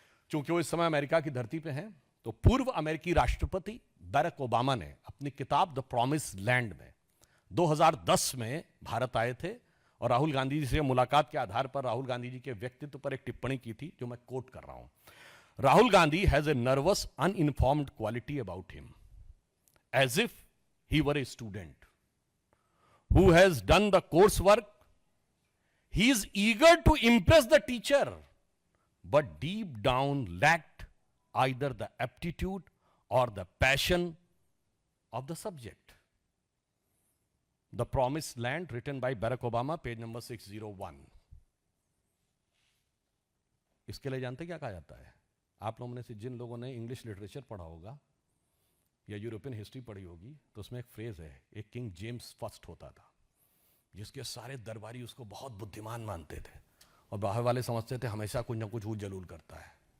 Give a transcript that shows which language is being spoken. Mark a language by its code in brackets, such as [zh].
[hi] चूंकि वो इस समय अमेरिका की धरती पे हैं, तो पूर्व अमेरिकी राष्ट्रपति बैरक ओबामा ने अपनी किताब द प्रॉमिस लैंड में 2010 में भारत आए थे और राहुल गांधी जी से मुलाकात के आधार पर राहुल गांधी जी के व्यक्तित्व पर एक टिप्पणी की थी, जो मैं कोट कर रहा हूं। [en] Rahul Gandhi has a nervous uninformed quality about him, as if he were a student who has done the course work. He is eager to impress the teacher, but deep down lacked either the aptitude or the passion of the subject. The Promised Land, written by Barack Obama, page number 601. [hi] इसके लिए जानते क्या कहा जाता है? आप लोगों में से जिन लोगों ने इंग्लिश लिटरेचर पढ़ा होगा या यूरोपियन हिस्ट्री पढ़ी होगी, तो उसमें एक फ्रेज है, एक किंग जेम्स फर्स्ट होता था, जिसके सारे दरबारी उसको बहुत बुद्धिमान मानते थे और बाहर वाले समझते थे हमेशा कुछ ना कुछ वो जलूल करता है।